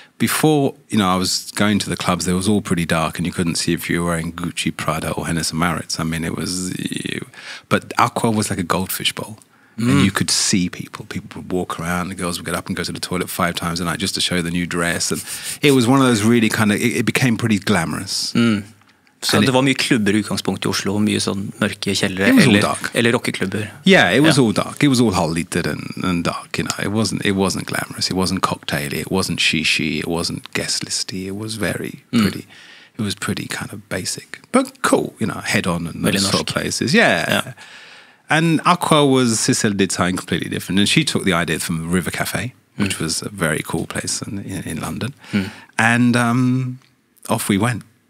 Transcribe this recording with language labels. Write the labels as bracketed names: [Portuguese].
[English] Before, I was going to the clubs, they was all pretty dark, and you couldn't see if you were wearing Gucci, Prada, or Hennes & Mauritz. I mean, it was... But Aqua was like a goldfish bowl. And you could see people. People would walk around. The girls would get up and go to the toilet 5 times a night just to show the new dress. And it was one of those really kind of... It became pretty glamorous. [Norwegian] Så det var mye klubber I utgangspunktet I Oslo, mye sånn mørke kjellere eller rockeklubber. [English] Yeah, it was all dark. It was all halvlited and dark, It wasn't glamorous. It wasn't cocktaily. It wasn't shishi. It wasn't guest listy. It was very pretty. It was pretty kind of basic, but cool, head on and those sort of places. Yeah. And Aqua Sissel did something completely different, and she took the idea from River Cafe, which was a very cool place in London, and off we went.